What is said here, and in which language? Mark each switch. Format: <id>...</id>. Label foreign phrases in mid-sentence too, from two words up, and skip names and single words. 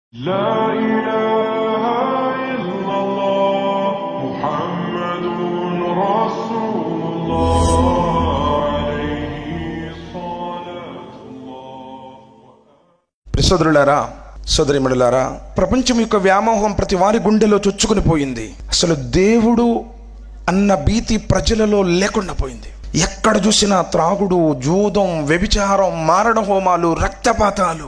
<ar>لا إله إلا الله محمد رسول الله عليه صلاة الله.</ar> <te>సోదరులారా, సోదరీమణులారా, ప్రపంచం యొక్క వ్యామోహం ప్రతి వారి గుండెలో చొచ్చుకుని పోయింది. అసలు దేవుడు అన్న భీతి ప్రజలలో లేకుండా పోయింది. ఎక్కడ చూసినా త్రాగుడు, జూదం, వ్యభిచారం, మారణ హోమాలు, రక్తపాతాలు.</te>